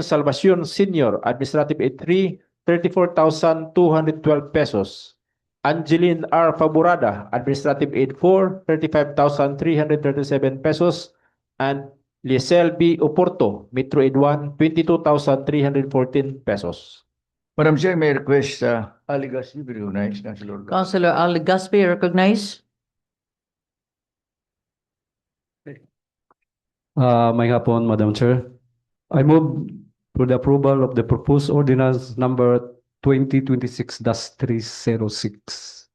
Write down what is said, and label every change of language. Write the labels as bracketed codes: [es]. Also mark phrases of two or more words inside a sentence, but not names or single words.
[en] Salvacion Sr., Administrative Aid 3, 34,212 pesos. Angeline R. Faburada, Administrative Aid 4, 35,337 pesos. And Liesel B. Oporto, Metro Aid 1, 22,314 pesos. Madam Chair, may I request Ali Gaspi be recognized, Councilor. Councilor Ali Gaspi, you recognize. [bik] May hapon, Madam Chair. [en] I move for the approval of the proposed ordinance number 2026-306.